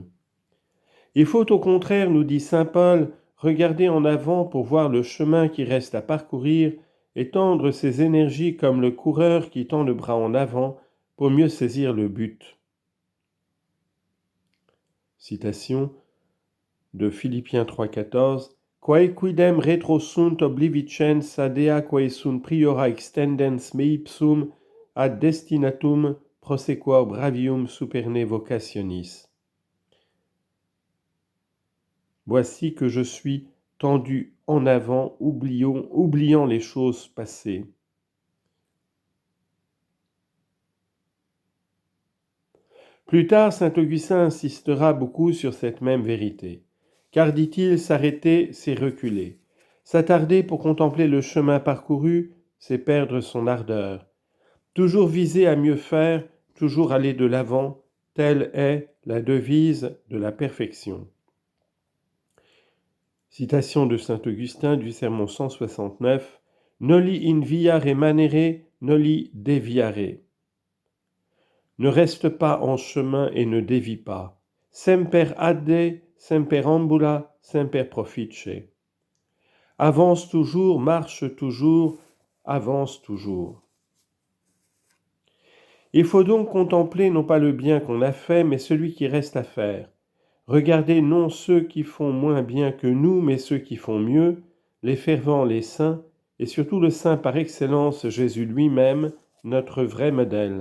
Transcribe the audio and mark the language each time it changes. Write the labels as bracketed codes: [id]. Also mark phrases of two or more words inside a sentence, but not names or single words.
[fr] Il faut au contraire, nous dit saint Paul, regarder en avant pour voir le chemin qui reste à parcourir et tendre ses énergies comme le coureur qui tend le bras en avant pour mieux saisir le but. Citation de Philippiens 3,14. [la] Quae quidem retro sunt oblivicens adea quae sunt priora extendens me ipsum ad destinatum prosequor bravium superne vocationis. [fr] Voici que je suis tendu en avant, oubliant les choses passées. Plus tard, saint Augustin insistera beaucoup sur cette même vérité. Car, dit-il, s'arrêter, c'est reculer. S'attarder pour contempler le chemin parcouru, c'est perdre son ardeur. Toujours viser à mieux faire, toujours aller de l'avant, telle est la devise de la perfection. Citation de saint Augustin du sermon 169. [la] Noli in viare manere, noli deviare. [fr] Ne reste pas en chemin et ne dévie pas. [la] Semper adde, semper ambula, semper profice. [fr] Avance toujours, marche toujours, avance toujours. Il faut donc contempler non pas le bien qu'on a fait, mais celui qui reste à faire. Regarder non ceux qui font moins bien que nous, mais ceux qui font mieux, les fervents, les saints, et surtout le saint par excellence, Jésus lui-même, notre vrai modèle.